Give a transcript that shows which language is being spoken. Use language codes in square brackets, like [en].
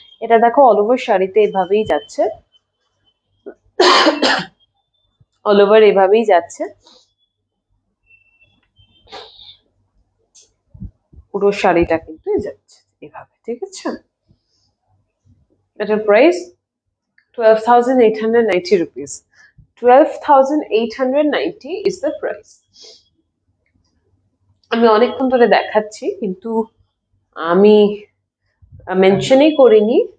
[bn] এটা দেখো all over শাড়িতে এভাবেই যাচ্ছে, অল ওভার এভাবেই যাচ্ছে, পুরো শাড়িটা কিন্তু যাচ্ছে এভাবে, ঠিক আছে। [en] এটার price 12,890 rupees, 12,890 is the price। [bn] আমি অনেকক্ষণ ধরে দেখাচ্ছি কিন্তু আমি মেনশনই করিনি।